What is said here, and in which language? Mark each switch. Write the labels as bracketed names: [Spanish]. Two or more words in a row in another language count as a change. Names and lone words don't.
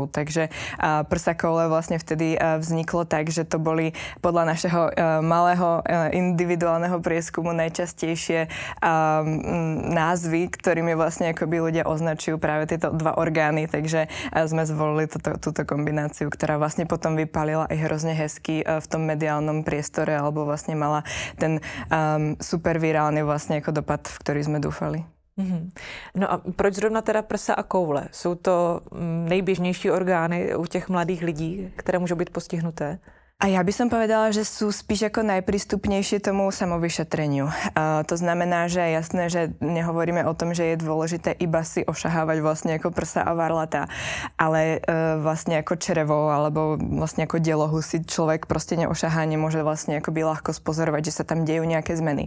[Slovak] Takže Prsa koule vlastne vtedy vzniklo tak, že to boli podľa našeho malého individuálneho prieskumu najčastejšie názvy, ktorými vlastne akoby ľudia označujú práve tieto dva orgány, takže sme zvolili túto kombináciu, ktorá vlastne potom vypálila aj hrozne hezky v tom mediálnom priestore, alebo vlastne mala ten super virálny vlastne ako dopad, v ktorý sme dúfali. [Czech] No a proč zrovna teda prsa a koule? Jsou to nejběžnější orgány u těch mladých lidí, které můžou být postihnuté? [Slovak] A ja by som povedala, že sú spíš ako najprístupnejšie tomu samovyšetreniu. To znamená, že je jasné, že nehovoríme o tom, že je dôležité iba si ošahávať vlastne ako prsa a varlata, ale vlastne ako črevo alebo vlastne ako delohu si človek proste neošahá, nemôže vlastne akoby ľahko spozorovať, že sa tam dejú nejaké zmeny.